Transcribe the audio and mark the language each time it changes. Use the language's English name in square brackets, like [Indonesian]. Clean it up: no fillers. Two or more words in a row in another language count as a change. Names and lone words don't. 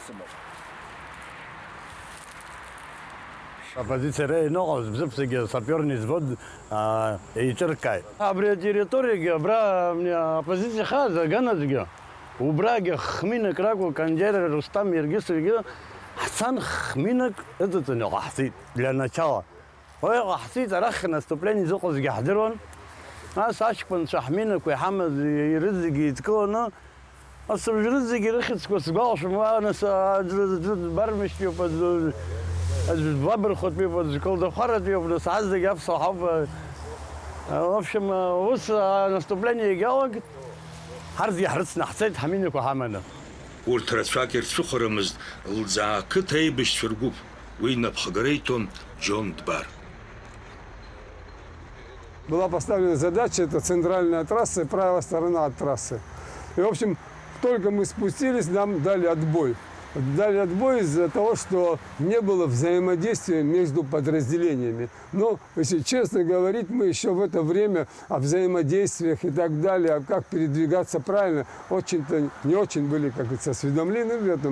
[Abkhazian] Оппозиция иноҟаз бзыԥсагьы [Russian] саперни взвод [Abkhazian] еиҿыркааит. Абри атерриториагьы абра оппозициа хаза аганазгьы убрагьы хминак ракәу Кандер Рустам Ергисовгьы ҳцан хминак ыҵыҵын иҟаҳҵеит [Russian] для начала. [Abkhazian] Уи иҟаҳҵеит арахь наступление зыҟазгьы ҳдыруан. Нас аҷкәынцәа ҳминақәа иҳамаз ирызегьы еидкыланы асыбжьрыз зегьы рыхьыӡқәа сгәалашәом, нас бармишьтәиуп, Ваберхоттәиуп, Колдахәаратәиуп, нас азегьы аԥсуа ҳауп. [Russian] В общем, [Abkhazian] ус наступление егьалагеит, ҳарзгьы ҳрыцны ҳцеит ҳминақәа ҳаманы. Урҭ рацәак ирцәыхарамызт лӡаақыҭ аибашьцәа ргәыԥ. Уи напхагара иҭон Џьон Дбар. [Russian] Была поставлена задача, это центральная трасса и правая сторона от трассы. И, в общем, только мы спустились, нам дали отбой. Дали отбой из-за того, что не было взаимодействия между подразделениями. Но, если честно говорить, мы еще в это время о взаимодействиях и так далее, как передвигаться правильно, очень-то не очень были, как говорится, осведомлены в этом.